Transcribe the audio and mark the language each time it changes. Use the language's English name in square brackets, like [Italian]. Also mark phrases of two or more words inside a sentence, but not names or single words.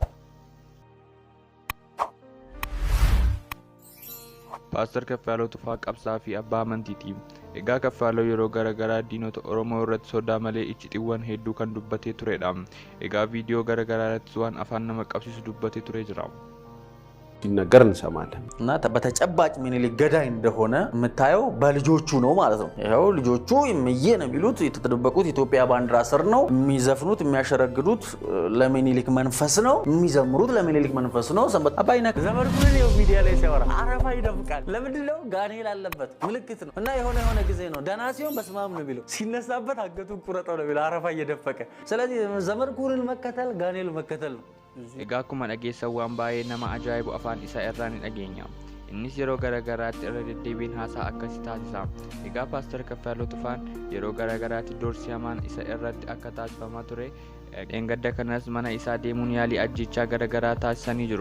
[Oromo] Paaster Kaffaaloo Tufaa qabsaa fi abbaa amantiiti. Egaa Kaffaaloo yeroo garaagaraa diinota Oromoo irratti sodaa malee icciitiiwwan hedduu kan dubbatee turedha. Egaa viidiyoo garaagaraa irratti waan afaan nama qabsiisu dubbatee ture jira. [Amharic] ሲነገር እንሰማለን እና በተጨባጭ ምኒልክ ገዳይ እንደሆነ የምታየው በልጆቹ ነው ማለት ነው። ይሄው ልጆቹ እምዬ ነው የሚሉት የተደበቁት ኢትዮጵያ ባንዲራ ስር ነው የሚዘፍኑት የሚያሸረግዱት ለምኒልክ መንፈስ ነው የሚዘምሩት ለምኒልክ መንፈስ ነው። ሰንበት አባይና ዘመርኩን ነው ሚዲያ ላይ ሲያወራ አረፋ ይደፍቃል። ለምንድን ነው ጋኔል አለበት ምልክት ነው። እና የሆነ ጊዜ ነው ደህና ሲሆን በስማም ነው ቢለው ሲነሳበት አገቱን ቁረጠው ነው ቢለው አረፋ እየደፈቀ ስለዚህ ዘመርኩን መከተል ጋኔል መከተል ነው። [Oromo] Egaa akkuma dhageessan waan baay'ee nama ajaa'ibu afaan isaa irraa ni dhageenya. Innis yeroo garaagaraatti irra deddeebiin haasaa akkasii taasisa. Egaa Paaster Kaffaaloo Tufaan yeroo garaagaraatti doorsii hamaan isa irratti akka taasifamaa ture. Engadda kanas mana isaa deemuun yaalii ajjechaa garaagaraa taasisanii jiru.